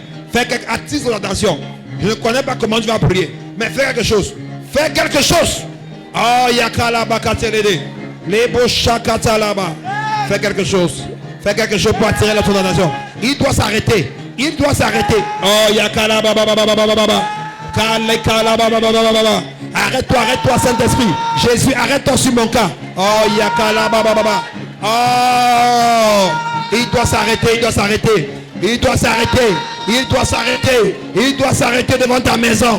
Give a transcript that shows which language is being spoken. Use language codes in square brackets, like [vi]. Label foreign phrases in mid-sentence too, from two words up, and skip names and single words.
[fr] Attire son attention. Je ne connais pas comment tu vas prier, mais fais quelque chose. Fais quelque chose. Oh yakalaba katelede, les bochakata là-bas. Fais quelque chose. Fais quelque chose pour attirer la ton attention. Il doit s'arrêter. Il doit s'arrêter. Oh yakalaba baba baba baba baba. Arrête-toi, arrête-toi, Saint-Esprit. Jésus, arrête-toi sur mon cas. Oh, yakalaba baba. Oh, il doit s'arrêter, il doit s'arrêter. Il doit s'arrêter. Il doit s'arrêter. Il doit s'arrêter devant ta maison.